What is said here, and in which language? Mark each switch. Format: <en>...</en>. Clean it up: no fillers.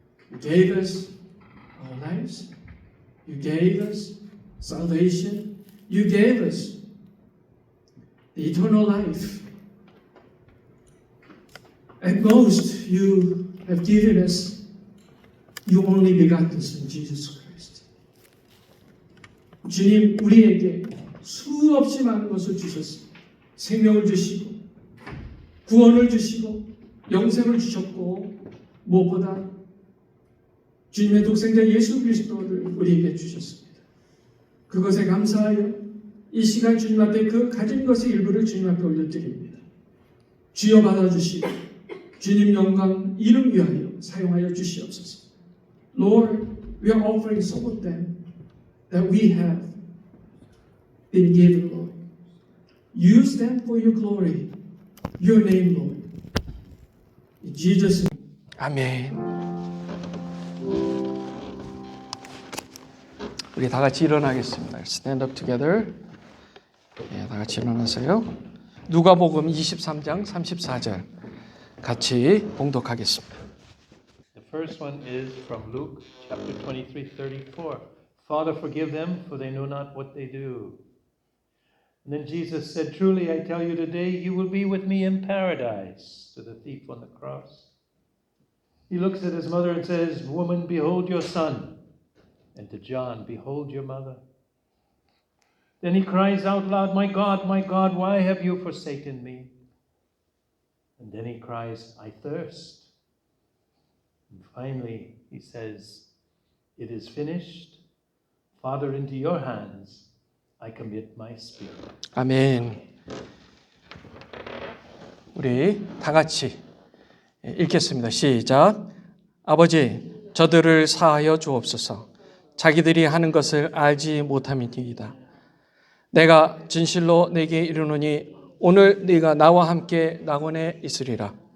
<en>You gave us our lives. You gave us salvation. You gave us the eternal life. At most, you have given us your only begotten Son, Jesus Christ.</en> <ko>주님, 우리에게 수없이 많은 것을 주셨습니다. 생명을 주시고, 구원을 주시고, 영생을 주셨고, 무엇보다 주님의 독생자 예수 그리스도를 우리에게 주셨습니다. 그것에 감사하여 이 시간 주님 앞에 그 가진 것의 일부를 주님 앞에 올려드립니다. 주여 받아주시고 주님 영광 이름 위하여 사용하여 주시옵소서.</ko> <en>Lord, we are offering some of them that we have been given, Lord. Use them for your glory, your name, Lord. In Jesus' name. 아멘.</en> <ko>우리 다 같이 일어나겠습니다.</ko> <en>Stand up together.</en> <ko>예, 다 같이 일어나세요. 누가복음 23장 34절 같이 봉독하겠습니다.</ko> <en>The first one is from Luke chapter 23:34. Father, forgive them, for they know not what they do. And then Jesus said, Truly I tell you today, you will be with me in paradise, to the thief on the cross. He looks at his mother and says, Woman, behold your son. And to John, behold your mother. Then he cries out loud, my God, why have you forsaken me? And then he cries, I thirst. And finally, he says, it is finished. Father, into your hands I commit my spirit.</en> <ko>아멘. 우리 다 같이 읽겠습니다. 시작. 아버지, 저들을 사하여 주옵소서. 자기들이 하는 것을 알지 못함이니이다. 내가 진실로 내게 이르노니 오늘 네가 나와 함께 낙원에 있으리라.</ko>